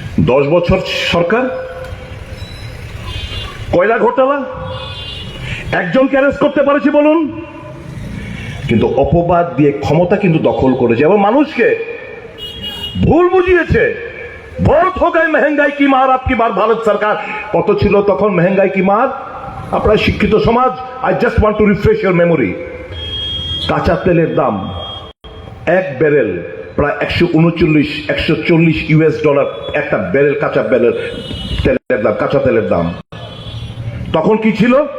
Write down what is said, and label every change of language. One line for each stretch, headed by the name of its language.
Bangla: 10 বছর সরকার, কয়লা ঘোটালা, একজনকে অ্যারেস্ট করতে পারেছি বলুন? কিন্তু অপবাদ দিয়ে ক্ষমতা কিন্তু দখল করেছে এবং মানুষকে ভুল বুঝিয়েছে।
Hindi: बहुत हो गए महंगाई की मार आपकी बार भारत सरकार।
Bangla: কত ছিল তখন
Hindi: महंगाई की मार?
Bangla: আপনারা শিক্ষিত সমাজ,
English: I just want to refresh your memory.
Bangla: কাঁচা তেলের দাম এক ব্যারেল প্রায় 139-140 ইউএস ডলার একটা ব্যারেল, কাঁচা ব্যারেল তেলের দাম, কাঁচা তেলের দাম। তখন কি ছিল?